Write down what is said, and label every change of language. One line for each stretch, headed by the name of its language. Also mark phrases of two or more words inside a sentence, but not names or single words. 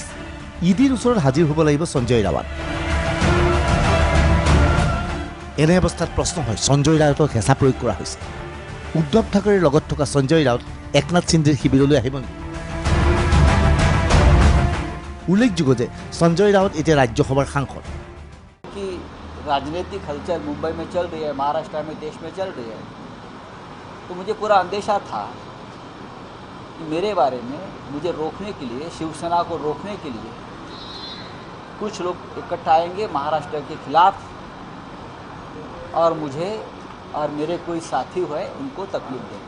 Assamese: ইডিৰ ওচৰত হাজিৰ হ'ব লাগিব সঞ্জয় ৰাৱত। এনে অৱস্থাত প্ৰশ্ন হয় সঞ্জয় ৰাৱতক হেঁচা প্ৰয়োগ কৰা হৈছে। উদ্ধৱ ঠাকৰেৰ লগত থকা সঞ্জয় ৰাৱত একনাথ সিন্ধেৰ শিবিৰলৈ আহিব নেকি? উল্লেখযোগ্য যে সঞ্জয় ৰাৱত এতিয়া ৰাজ্যসভাৰ সাংসদ।
Hindi: कि राजनीतिक हलचल मुंबई में चल रही है, महाराष्ट्र में, देश में चल रही है, तो मुझे पूरा अंदेशा था कि मेरे बारे में मुझे रोकने के लिए, शिवसेना को रोकने के लिए कुछ लोग इकट्ठा आएंगे महाराष्ट्र के खिलाफ और मुझे और मेरे कोई साथी हुए उनको तकलीफ देंगे।